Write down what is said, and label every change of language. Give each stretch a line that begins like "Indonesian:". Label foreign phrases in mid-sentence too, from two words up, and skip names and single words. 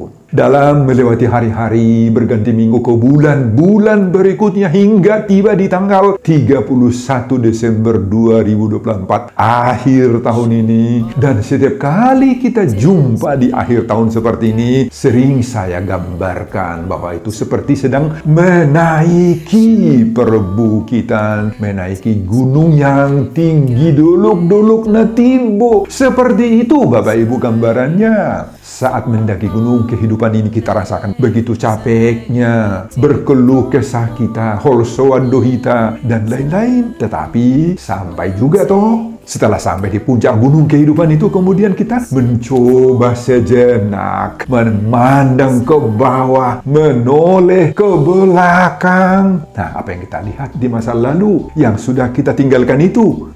Indonesian: Dalam melewati hari-hari, berganti minggu ke bulan berikutnya hingga tiba di tanggal 31 Desember 2024, akhir tahun ini. Dan setiap kali kita jumpa di akhir tahun seperti ini, sering saya gambarkan bahwa itu seperti sedang menaiki perbukitan, menaiki gunung yang tinggi,
Batak Toba: dolok-dolok na timbo.
Indonesian: Seperti itu Bapak Ibu gambarannya. Saat mendaki gunung, kehidupan ini kita rasakan begitu capeknya, berkeluh kesah kita,
Batak Toba: holsoan dohita,
Indonesian: dan lain-lain. Tetapi sampai juga toh. Setelah sampai di puncak gunung kehidupan itu, kemudian kita mencoba sejenak, memandang ke bawah, menoleh ke belakang. Nah, apa yang kita lihat di masa lalu yang sudah kita tinggalkan itu?